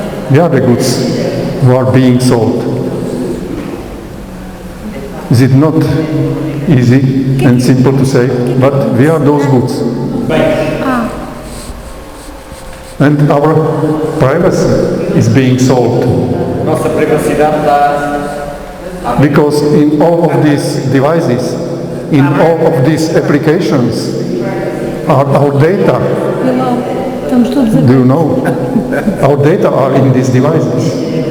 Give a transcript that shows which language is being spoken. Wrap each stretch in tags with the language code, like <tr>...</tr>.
<en>We are the goods who are being sold. Is it not easy and simple to say, but we are those goods? And our privacy is being sold.</en> <pt>Nossa privacidade está.</pt> <en>Because in all of these devices, in all of these applications, are our data.</en> <pt>Estamos todos a</pt> <en>Do you know? Our data are in these devices.</en>